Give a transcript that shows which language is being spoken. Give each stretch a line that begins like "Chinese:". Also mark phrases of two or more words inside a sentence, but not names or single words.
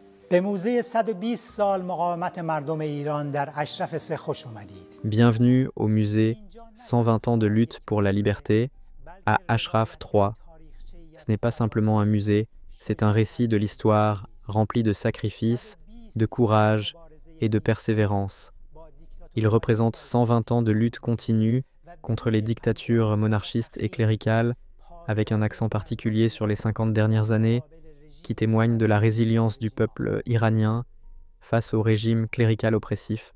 Persian: به موزه 120 سال مقاومت مردم ایران در اشرف سه خوش اومدید.
French: Bienvenue au musée 120 ans de lutte pour la liberté à Ashraf III. Ce n'est pas simplement un musée, c'est un récit de l'histoire rempli de sacrifices, de courage et de persévérance. Il représente 120 ans de lutte continue contre les dictatures monarchistes et cléricales, avec un accent particulier sur les 50 dernières années, qui témoignent de la résilience du peuple iranien face au régime clérical oppressif.